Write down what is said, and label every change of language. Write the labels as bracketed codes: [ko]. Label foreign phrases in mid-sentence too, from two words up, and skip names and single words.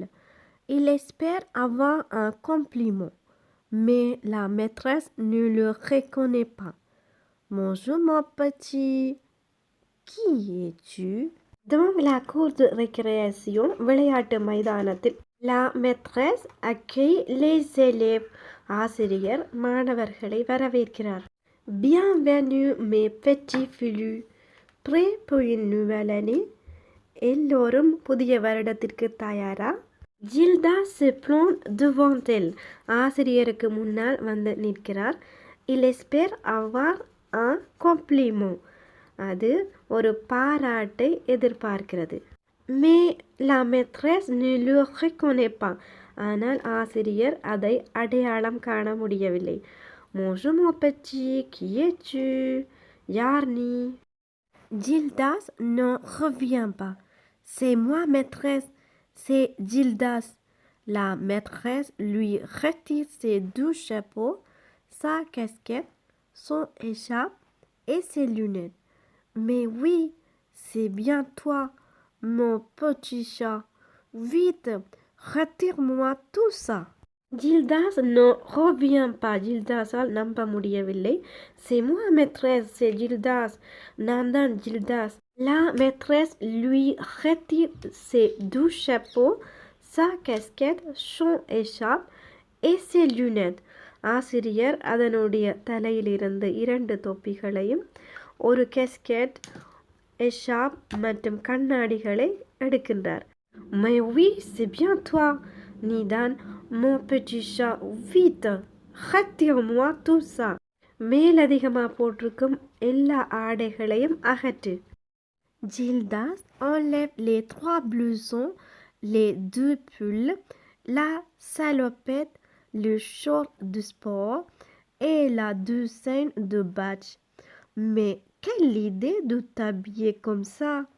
[fr] Il espère avoir un compliment, mais la maîtresse ne le reconnaît pas. Bonjour mon petit. Qui es-tu? Dans la cour de récréation, [ta] விளையாட்டு மைதானத்தில் [fr] la maîtresse accueille les élèves. [ta] ஆசிரியர் மாணவர்களை வரவேற்கிறார். [fr] Bienvenue mes petits filous, prêts pour une nouvelle année? [ta] எல்லோரும் புதிய வருடத்திற்கு தயாரா? [fr] Gildas se plante devant elle. [ta] ஆசிரியருக்கு முன்னால் வந்து நிற்கிறார். [fr] Il espère avoir un compliment. [ta] அது ஒரு பாராட்டை எதிர்பார்க்கிறது. [fr] Mais la maîtresse ne le reconnaît pas. [ta] ஆனால் ஆசிரியர் அதை அடையாளம் காண முடியவில்லை. [fr] Bonjour mon petit, qui es-tu? [ta] யார் நீ? [fr] Gildas ne revient pas. C'est moi maîtresse. C'est Gildas. La maîtresse lui retire ses deux chapeaux, sa casquette, son écharpe et ses lunettes. Mais oui, c'est bien toi, mon petit chat. Vite, retire-moi tout ça. Gildas ne revient pas. [ta] Gildasal நம்ப முடியவில்லை. [fr] C'est moi maîtresse, c'est Gildas. [ta] நான் தான் Gildas. [fr] La maîtresse lui retire ses deux chapeaux, sa casquette, son écharpe et ses lunettes. [ta] ஆசிரியர் அதனுடைய தலையிலிருந்து 2 தொப்பிகளையும் ஒரு கேஸ்கெட், எஷாப் மற்றும் கண்ணாடிகளை எடுக்கின்றார். [fr] Mais oui, c'est bien toi. நீதான் mon petit chat. Vite, retire-moi tout ça. [ta] மேலதிகமாக போட்டிருக்கும் எல்லா ஆடைகளையும் அகற்று. [fr] Gildas enlève les 3 blousons, les 2 pulls, la salopette, le short de sport et la douzaine de badges. Mais quelle idée de t'habiller comme ça?